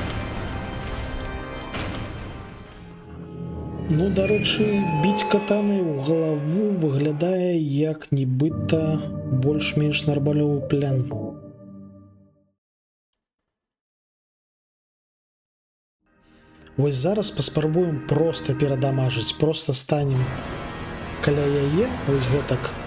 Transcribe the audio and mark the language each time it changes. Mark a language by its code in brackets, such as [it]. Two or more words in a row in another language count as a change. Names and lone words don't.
[uk] Ну, до речі, бить катаною в голову виглядає як нібито більш-менш нормальний план. [be] Ось зараз паспрабуем просто перадамажыць, просто станем каля яе, ось гэтак.